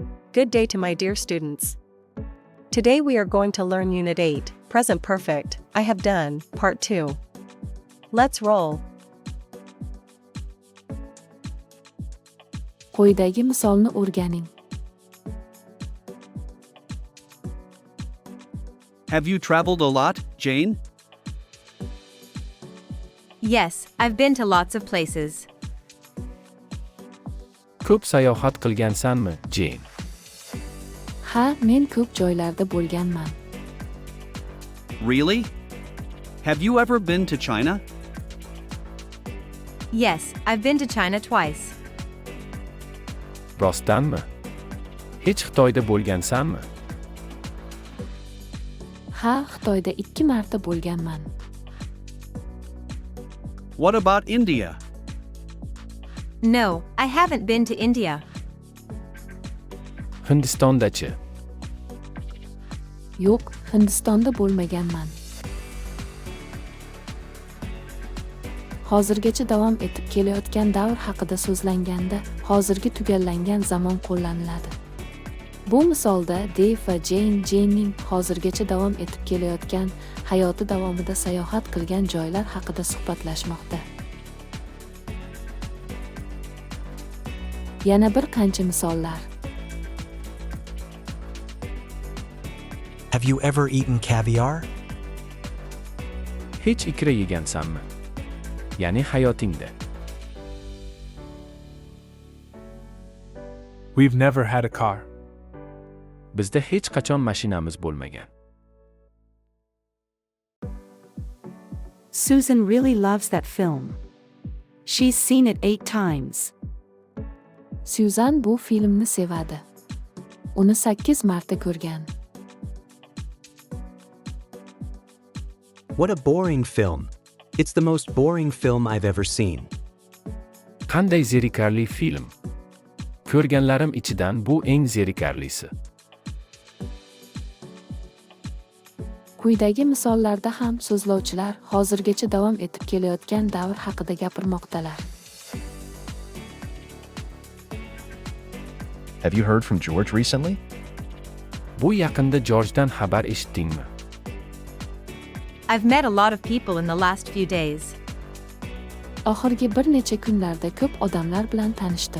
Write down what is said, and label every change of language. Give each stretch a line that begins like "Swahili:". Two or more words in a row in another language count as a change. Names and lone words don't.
English: Good day to my dear students. Today we are going to learn Unit 8, Present Perfect, I have done, Part 2. Let's roll.
Uzbek: Quyidagi misolni o'rganing.
English: Have you traveled a lot, Jane? Yes, I've been to lots of places.
Uzbek: Ko'p sayohat qilgansanmi, Jane? Ha, men ko'p joylarda bo'lganman.
English: Really? Have you ever been to China? Yes, I've been to China twice.
Uzbek: Rostdanmi? Hech Xitoyda bo'lgansanmi? Ha, Xitoyda 2 marta bo'lganman.
English: What about India? No, I haven't been to India.
Uzbek: Hindistondachi? Yo'q, Hindistonda bo'lmaganman. Hozirgacha davom etib kelayotgan davr haqida so'zlanganda hozirgi tugallangan zamon qo'llaniladi. Bu misolda Dave va Jane'ning hozirgacha davom etib kelayotgan hayoti davomida sayohat qilgan joylar haqida suhbatlashmoqda. Yana bir qancha misollar.
English: Have you ever eaten caviar?
Uzbek: Hech ikra yegansanmi? Ya'ni hayotingda.
English: We've never had a car.
Uzbek: Bizda hech qachon mashinamiz bo'lmagan.
English: Susan really loves that film. She's seen it 8 times.
Uzbek: Susan bu filmni sevadi. Uni 8 marta ko'rgan.
English: What a boring film. It's the most boring film I've ever seen.
Uzbek: Qanday zerikarli film. Ko'rganlarim ichidan bu eng zerikarlisi. Quyidagi misollarda ham so'zlovchilar hozirgacha davom etib kelayotgan davr haqida gapirmoqdalar.
English: Have you heard from George recently?
Uzbek: Bu yaqinda Georgedan xabar eshitdingmi?
English: I've met a lot of people in the last few days.
Uzbek: Oxirgi bir necha kunlarda ko'p odamlar bilan tanishdim.